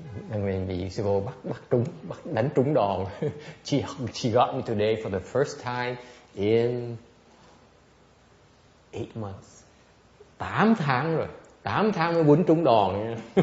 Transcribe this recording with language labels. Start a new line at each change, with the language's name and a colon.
Vietnamese: Mình bị sư cô đánh trúng đòn.
English: She got me today for the first time in 8 months.
Vietnamese: 8 tháng rồi. 8 tháng mới quýnh trúng đòn.